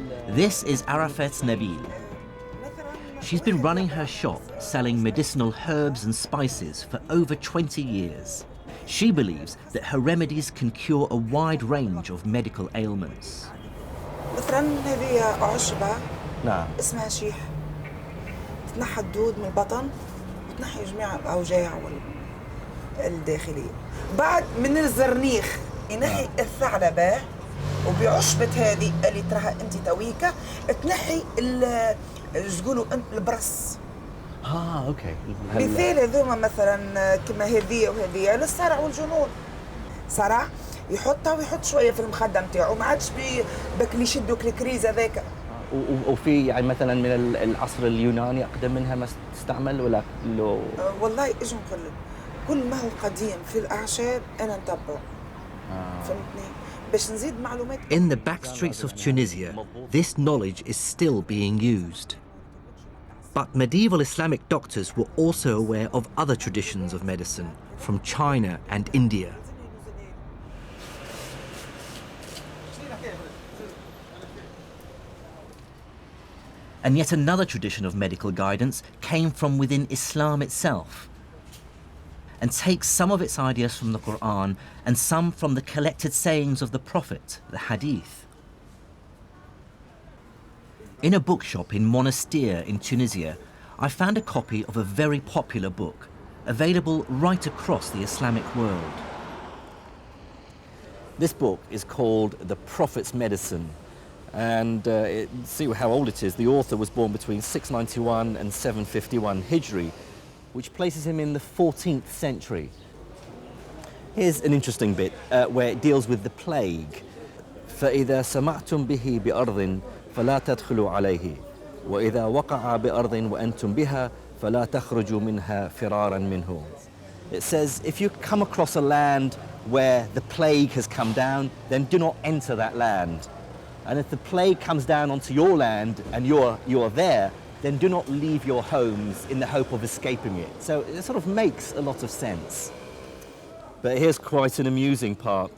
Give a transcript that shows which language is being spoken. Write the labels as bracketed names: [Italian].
[English] This is Arafat Nabil. She's been running her shop selling medicinal herbs and spices for over 20 years. She believes that her remedies can cure a wide range of medical ailments. [Arabic] مثلا هذه عشبة نعم. اسمها شيح تنحى الدود من البطن وتنحي جميع الأوجاع الداخلية. بعد من الزرنيخ ينحي الثعلبة وبعشبة هذه اللي تراها انت تويكا تنحي شقولوا البرص. اوكي. مثال هذوما مثلا كما هذه وهذه للصرع والجنون. صرع يحطها ويحط شويه في المخده نتاعو ما عادش بك اللي يشدوك الكريز هذاك. وفي يعني مثلا من العصر اليوناني اقدم منها ما تستعمل ولا لو والله اجي نقول لك كل ما هو قديم في الاعشاب انا نتبعه. فهمتني؟ باش نزيد معلومات. [English] In the back streets of Tunisia, this knowledge is still being used. But medieval Islamic doctors were also aware of other traditions of medicine from China and India. And yet another tradition of medical guidance came from within Islam itself, and takes some of its ideas from the Quran and some from the collected sayings of the Prophet, the Hadith. In a bookshop in Monastir in Tunisia, I found a copy of a very popular book, available right across the Islamic world. This book is called The Prophet's Medicine, and see how old it is. The author was born between 691 and 751 Hijri, which places him in the 14th century. Here's an interesting bit where it deals with the plague. [Arabic] فإذا سمعتم به بأرض فلا تدخلوا عليه وإذا وقع بأرض وأنتم بها فلا تخرجوا منها فرارا منه. [English] It says if you come across a land where the plague has come down, then do not enter that land. And if the plague comes down onto your land and you are there, then do not leave your homes in the hope of escaping it. So it sort of makes a lot of sense. But here's quite an amusing part.